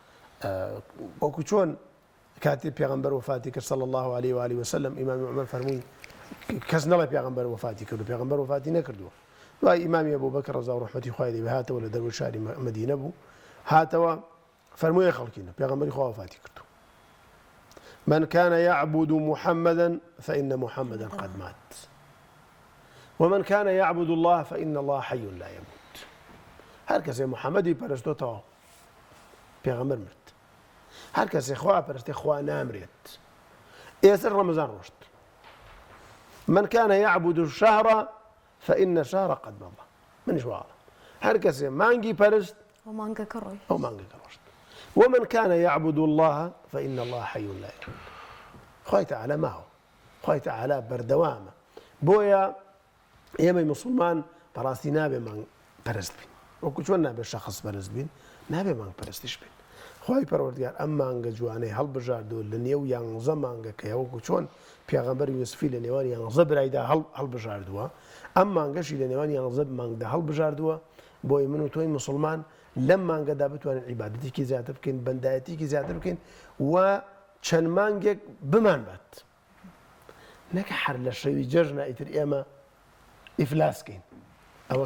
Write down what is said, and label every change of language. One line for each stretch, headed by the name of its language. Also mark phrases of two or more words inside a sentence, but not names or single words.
Central Kurdish: وەکو چۆن کاتی پێغەمبەر وفاتی کرد
Arabic: صلی الله عليه و آله وسلم
Central Kurdish: ئیمامی عومەر فەرمووی کەس نەڵێ پێغەمبەر وفاتی کرد و پێغەمبەر وفاتی نەکردووە دوای ئیمامی ئەبوبەکر ڕەزا و ڕەحمەتی خوای لێ هاتەوە لە دەروی شاری مەدینە بوو هاتەوە فەرمووی خەڵکینە پێغەمبەری خوا وفاتی کردو
Arabic: من كان يعبد محمدا فإن محمدا قد مات ومن كان يعبد الله فإن الله حي لا يموت
Central Kurdish: هر کەسێ محەممەدی پەرستۆتەوە پێغەمبەر مرد هەر کەسێ خوا پەرستێ خوا نامرێت ئێستا ڕەمەزان ڕۆشت
Arabic: من كان يعبد الشهر فإن الشهر قد مضى
Central Kurdish: منیش واڵم هەر کەسێ مانگی پەرست ئەو مانگەکە ڕۆشت
Arabic: ومن كان يعبد الله فإن الله حي لا يموت
Central Kurdish: خوای تەعالا ماوە خوای تەعالا بەردەوامە بۆیە ئێمەی مسلمان بەڕاستی نابێ مانگ پەرست بین وەکو چۆن نابێت شەخص پەرست بین نابێ مانگ پەرستیش بین خوای پەروەردگار ئەم مانگە جوانەی هەڵبژاردووە لە نێو 11 مانگەکەیە وەکو چۆن پێغەمبەر یوسفی لە نێوان 11 برایدا هەڵبژاردووە ئەم مانگەشی لە نێوان 11 مانگدا هەڵبژاردووە بۆی من و تۆی مسلمان لەم مانگەدا بتوانین عیبادەتێکی زیاتر بکەین بەندایەتێکی زیاتر بکەین و چەند مانگێک بمان بات نەکە هەر لە شەوی جەژنە ئیتر ئێمە ئیفلاسکەین ئەوە کارەساتە بەڕاست